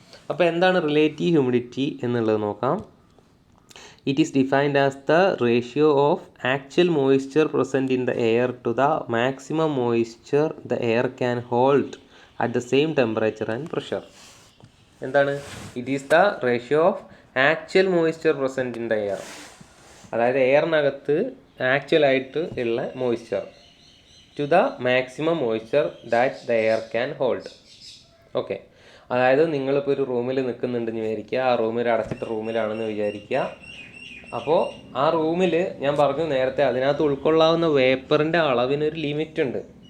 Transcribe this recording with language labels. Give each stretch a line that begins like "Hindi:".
Malayalam: അപ്പോൾ എന്താണ് relative humidity എന്നുള്ളത് നോക്കാം.
English: It is defined as the ratio of actual moisture present in the air to the maximum moisture the air can hold at the same temperature and pressure. എന്താണ്? It is the ratio of actual moisture present in the air.
Malayalam: അതായത് എയറിനകത്ത് ആക്ച്വലായിട്ട് ഉള്ള
English: Moisture to the maximum moisture that the air can hold.
Malayalam: Okay, അതായത് നിങ്ങളിപ്പോൾ ഒരു റൂമിൽ നിൽക്കുന്നുണ്ടെന്ന് വിചാരിക്കുക. ആ റൂമിൽ അടച്ചിട്ട റൂമിലാണെന്ന് വിചാരിക്കുക. അപ്പോൾ ആ റൂമിൽ ഞാൻ പറഞ്ഞു നേരത്തെ അതിനകത്ത് ഉൾക്കൊള്ളാവുന്ന വേപ്പറിൻ്റെ അളവിനൊരു ലിമിറ്റ് ഉണ്ട്.